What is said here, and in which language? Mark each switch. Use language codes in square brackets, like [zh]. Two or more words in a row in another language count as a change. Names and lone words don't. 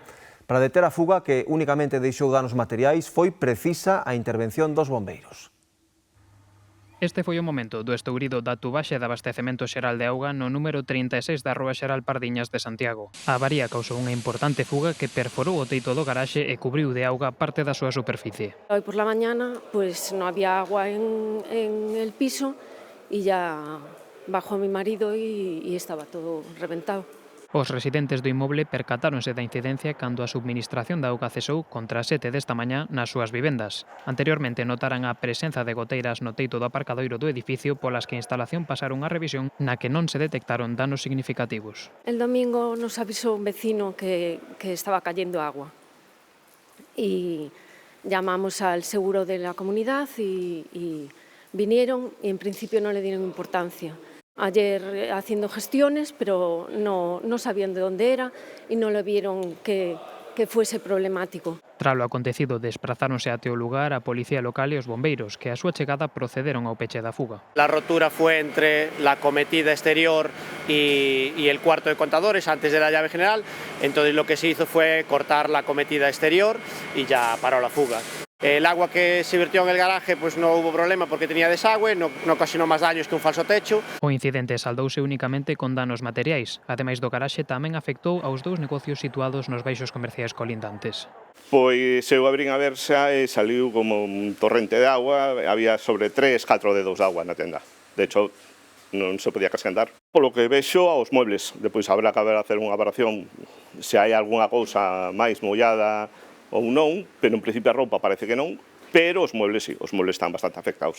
[gl] Para deter a fuga, que únicamente deixou danos materiais, foi precisa a intervención dos bombeiros. Este foi o momento do estourido da tubaxe de abastecemento xeral de auga no número 36 da Rúa Xeral Pardiñas de Santiago. A avaría causou unha importante fuga que perforou o teito do garaxe e cubriu de auga parte da súa superficie. [es] Hoy por la mañana pues no había agua en el piso y ya bajó mi marido y estaba todo reventado. [gl] Os residentes do inmoble percatáronse da incidencia cando a subministración da auga cesou contra as 7 desta mañá nas súas vivendas. Anteriormente notaran a presenza de goteiras no teito do aparcadoiro do edificio polas que a instalación pasaron unha revisión na que non se detectaron danos significativos. [es] El domingo nos avisó un vecino que estaba cayendo agua y llamamos al seguro de la comunidad y vinieron y en principio no le dieron importancia. Ayer haciendo gestiones, pero no sabían de dónde era y no le vieron que fuese problemático. Tras lo acontecido, [gl] desprazáronse até o lugar a policía local e os bombeiros, que a súa chegada procederon ao peche da fuga. [es] La rotura fue entre la cometida exterior y el cuarto de contadores antes de la llave general, entonces lo que se hizo fue cortar la cometida exterior y ya paró la fuga. El agua que se vertió en el garaje pues no hubo problema porque tenía desagüe, no ocasionó más daños que un falso techo. [gl] O incidente saldouse únicamente con danos materiais. Ademais do garaxe tamén afectou aos dous negocios situados nos baixos comerciais colindantes. Pois eu abrín a verxa e saliu como un torrente de agua, había sobre 3-4 dedos de agua na tenda. [es] De hecho, [gl] non se podía casi andar. Polo que vexo aos muebles, depois [es] habrá que hacer [gl] unha valoración se hai algunha cousa máis mollada ou non, pero en principio a roupa parece que non, pero os muebles sí, os muebles están bastante afectados.